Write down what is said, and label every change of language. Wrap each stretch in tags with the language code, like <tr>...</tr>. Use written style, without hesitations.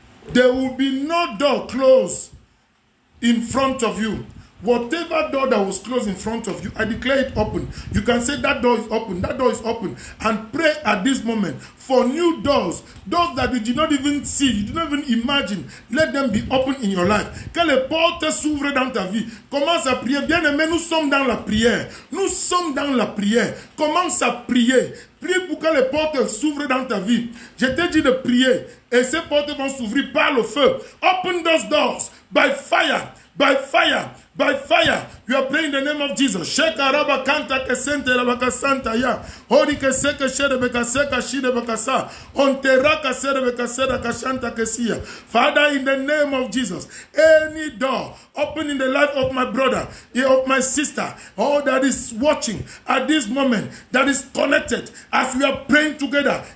<en>There will be no door closed in front of you. Whatever door that was closed in front of you, I declare it open. You can say that door is open, that door is open, and pray at this moment for new doors, doors that you did not even see, you did not even imagine. Let them be open in your life.</en> <fr>Que les portes s'ouvrent dans ta vie. Commence à prier. Bien-aimé, nous sommes dans la prière. Nous sommes dans la prière. Commence à prier. Prie pour que les portes s'ouvrent dans ta vie. Je t'ai dit de prier. Et ces portes vont s'ouvrir par le feu.</fr> <en>Open those doors by fire. By fire, by fire, you are praying in the name of Jesus. Shekaraba kanta kesente rabaka santa ya. Hori keseke shere bekaseka shide bekasa. Onteraka sere bekasera kashanta kesia. Father, in the name of Jesus, any door open in the life of my brother, of my sister, all that is watching at this moment, that is connected as we are praying together.</en>